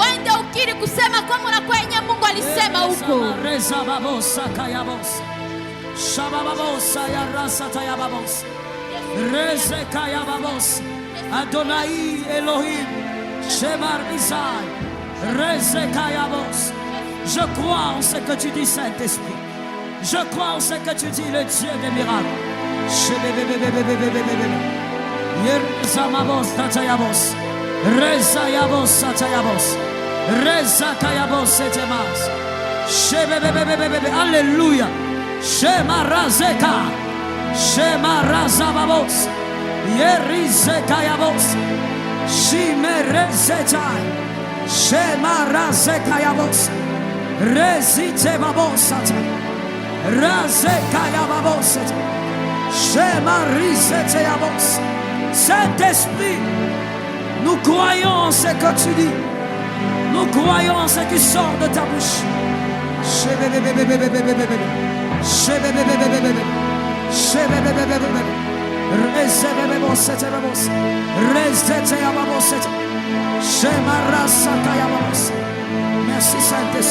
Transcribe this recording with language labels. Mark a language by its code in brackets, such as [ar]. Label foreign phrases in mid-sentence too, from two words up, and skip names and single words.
[fr] Adonai Elohim Shemar Isai Rezekayabos. Je crois en ce que tu dis, Saint-Esprit. Je crois en ce que tu dis, le Dieu des miracles. Yerzamabos Tatayabos Rezayabos Satayabos Rezakayabos Setemas. Alléluia. Shemarazeka Shemarazababos Yerizekayabos Shimerezetai Shemarazekayabos Rezitebabos Razekayababos Shemarizeteyabos. Saint-Esprit, nous croyons en ce que tu dis. Nous croyons en ce qui sort de ta bouche. Merci Saint-Esprit.